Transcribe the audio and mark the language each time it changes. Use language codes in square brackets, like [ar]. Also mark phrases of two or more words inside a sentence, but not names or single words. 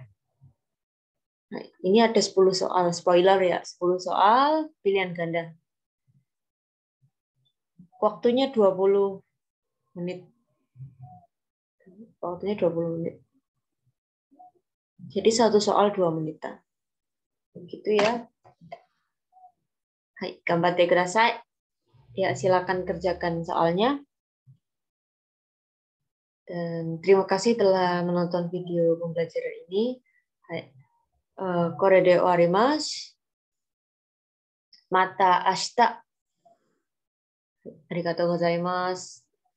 [id] Nah, ini ada 10 soal, spoiler ya, 10 soal pilihan ganda. Waktunya 20 menit. Waktunya 20 menit. Jadi satu soal 2 menitan. Begitu ya. [ja] Hai, 頑張ってください. [id] Ya, silakan kerjakan soalnya. Dan terima kasih telah menonton video pembelajaran ini. [ja] はい。これで終わります. また明日. ありがとうございます.